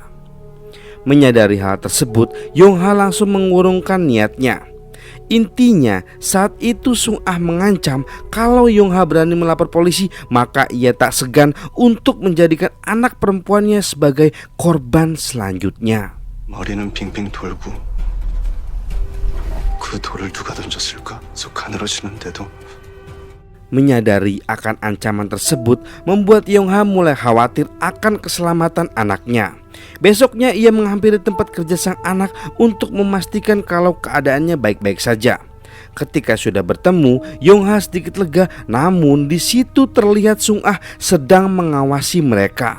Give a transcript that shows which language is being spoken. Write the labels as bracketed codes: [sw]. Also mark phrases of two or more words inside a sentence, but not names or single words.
[id] Menyadari hal tersebut, Yongha langsung mengurungkan niatnya. Intinya saat itu Sung Ah mengancam kalau Yongha berani melapor polisi, maka ia tak segan untuk menjadikan anak perempuannya sebagai korban selanjutnya. [ko] 머리는 빙빙 돌고 그 돌을 누가 던졌을까? 속 가늘어지는데도. [id] Menyadari akan ancaman tersebut membuat Yongha mulai khawatir akan keselamatan anaknya. Besoknya ia menghampiri tempat kerja sang anak untuk memastikan kalau keadaannya baik-baik saja. Ketika sudah bertemu, Yongha sedikit lega, namun di situ terlihat Sung Ah sedang mengawasi mereka.